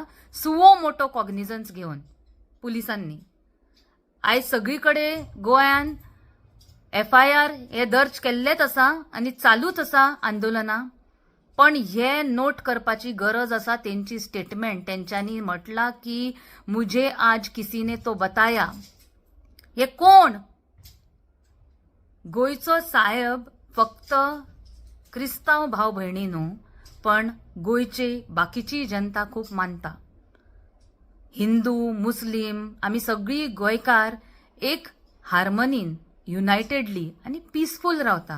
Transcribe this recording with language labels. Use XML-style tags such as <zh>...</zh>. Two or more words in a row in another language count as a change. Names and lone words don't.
<en>suo motu cognizance</en> <kok>घेवन पुलिसांनी आयज सगळीकडे गोंयान FIR हे दर्ज केल्लेच आसा आणि चालूच आसा आंदोलनां. पण हे नोट करपाची गरज आसा तेंची स्टेटमेंट. तेंच्यांनी म्हटला की</kok> <hi>मुझे आज किसी ने तो बताया.</hi> <kok>हे कोण? गोयचो साहेब फक्त क्रिस्तांव भाव भयणी न्हू, पण गोयची बाकीची जनता खूप मानता. हिंदू मुस्लिम आमी सगळी गोंयकार एक</kok> <en>harmonyn unitedly</en> <kok>आणि पीसफुल रावता.</kok>